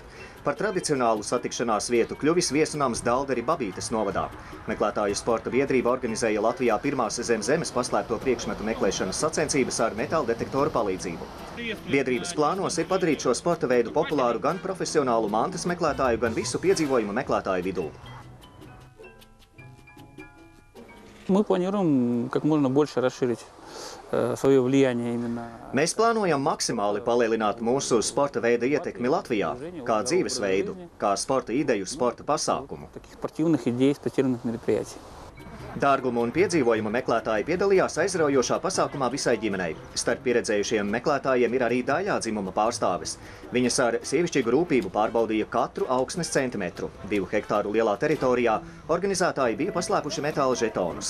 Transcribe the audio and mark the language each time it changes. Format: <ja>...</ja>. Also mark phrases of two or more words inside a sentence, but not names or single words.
<lv>Par tradicionālu satikšanās vietu kļuvis viesunams Dalderi Babītes novadā. Meklētāju sporta biedrība organizēja Latvijā pirmās zem zemes paslēpto priekšmetu meklēšanas sacensības ar metāla detektoru palīdzību. Biedrības plānos ir padarīt šo sporta veidu populāru gan profesionālu mantas meklētāju, gan visu piedzīvojumu meklētāju vidū.</lv> <ru>Мы планируем как можно больше расширить свое влияние именно.</ru> <lv>Mēs plānojam maksimāli palielināt mūsu sporta veida ietekmi Latvijā, kā dzīvesveidu, kā sporta ideju, sporta pasākumu.</lv> <ru>Таких спортивных идей, спортивных мероприятий.</ru> <lv>Dārguma un piedzīvojuma meklētāji piedalījās aizraujošā pasākumā visai ģimenei. Starp pieredzējušiem meklētājiem ir arī daļā dzimuma pārstāvis. Viņas ar sievišķīgu rūpību pārbaudīja katru augsnes centimetru. 2 hektāru lielā teritorijā organizētāji bija paslēpuši metāla žetonus.</lv>